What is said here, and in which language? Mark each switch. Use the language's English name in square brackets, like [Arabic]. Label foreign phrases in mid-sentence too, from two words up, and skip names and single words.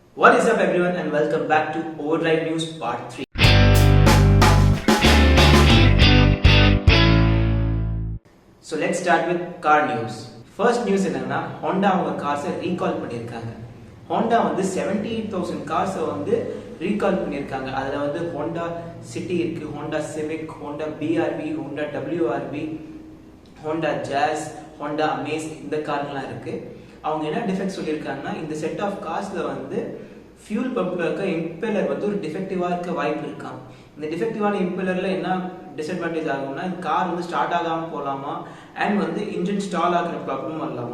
[English] What is up everyone and welcome back to Overdrive News Part 3. So let's start with car news. First news [Tamil] என்னன்னா Honda அவங்க கார்ஸை ரீகால் பண்ணிருக்காங்க. Honda வந்து 78,000 கார்ஸை வந்து ரீகால் பண்ணிருக்காங்க. அதுல வந்து Honda City இருக்கு, Honda Civic, Honda BRV, Honda WRV, Honda Jazz, Honda Amaze இந்த கார்லாம் இருக்கு. அவங்க என்ன டிஃபெக்ட் சொல்லியிருக்காங்கன்னா இந்த [English] set of [Tamil] கார்ஸ்ல வந்து [English] fuel pumpla [Tamil] இருக்க இம்பெலர் வந்து ஒரு டிஃபெக்டிவா இருக்க வாய்ப்பு இருக்காம். இந்த டிஃபெக்டிவான இம்பெலர்ல என்ன டிஸ்அட்வான்டேஜ் ஆகும்னா கார் வந்து ஸ்டார்ட் ஆகாம போகலாமா அண்ட் வந்து [English] engine stall [Tamil] ஆகிற ப்ராப்ளமும் வரலாமா.